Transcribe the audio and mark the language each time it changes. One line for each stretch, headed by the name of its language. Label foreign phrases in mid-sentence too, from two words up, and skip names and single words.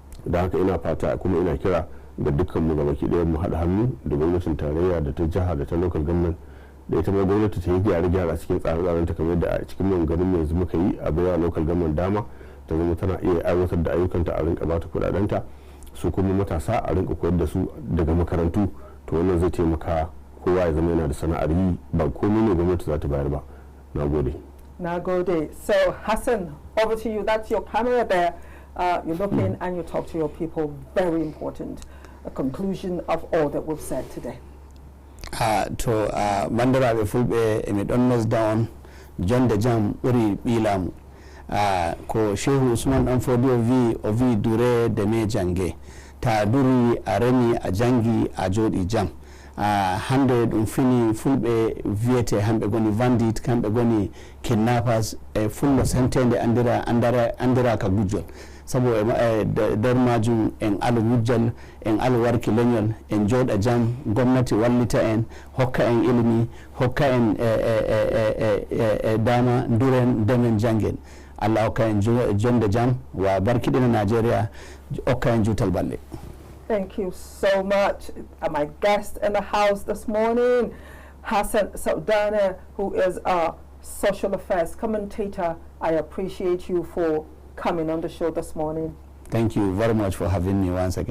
Hausa: Da haka ina fata kuma ina kira ga dukkan mu gabaki ɗaya mu haɗa hannu da gwamnatin tarayya da ta jiha da ta
English: local government
Hausa: da ita ma gwamnati ta yi gyare-gyare a cikin tsare-tsaren ta kamar da a cikin maganganun yanzu muka yi a baiwa
English: local government
Hausa: dama ta zama tana iya aiwatar da ayyukanta a rinka bata kudadenta su kuma matasa a rinka koyar da su daga makarantu to wannan zai taimaka kowa ya zama yana da sana'ar yi ba komai ne gwamnati za ta bayar ba. Na gode. Na gode. So Hassan,
English: over to you. That's your camera there. You look in and you talk to your people. Very important. A conclusion of all that we've said today.
Fula: To bandara be fulbe emi don nos down jonde jam uri bilamu ko Shehu Usman dan Fodio vi dure de me jange ta duri a remi a jangi a jodi jam hande dum fini fulbe viete hambe goni bandit kambe goni kidnappers fullo sentende andira ka gujjol sabo dar majum en alu wujjal en alu warki lenyol en joda jam gwamnati wallita en hokka en ilimi hokka en dama duren demen jangen Allah hokka en jonde jam wa barkidina Nigeria hokka en jutal balle.
English: Thank you so much. My guest in the house this morning, Hassan Sardauna, who is a social affairs commentator. I appreciate you for coming on the show this morning. Thank you very much for having me once again.